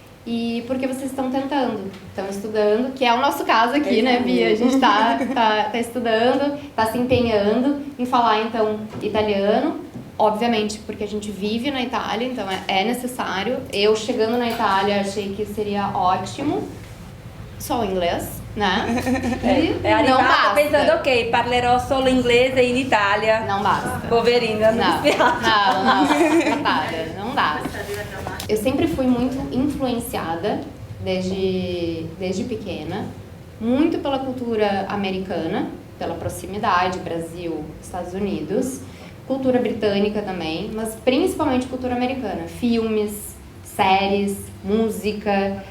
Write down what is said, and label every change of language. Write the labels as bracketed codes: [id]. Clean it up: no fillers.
[pt] e porque vocês estão tentando, estão estudando, que é o nosso caso aqui, né, Bia? A gente tá estudando, tá se empenhando em falar, então, italiano. Obviamente, porque a gente vive na Itália, então é necessário. Eu, chegando na Itália, achei que seria ótimo só o inglês, né? [it] É arrivata pensando, ok, parlerò solo inglese in Italia. [pt] Não basta. [it] Poverina, [pt] Não, Natália, não dá. Eu sempre fui muito influenciada, desde pequena, muito pela cultura americana, pela proximidade, Brasil, Estados Unidos, cultura britânica também, mas principalmente cultura americana, filmes, séries, música.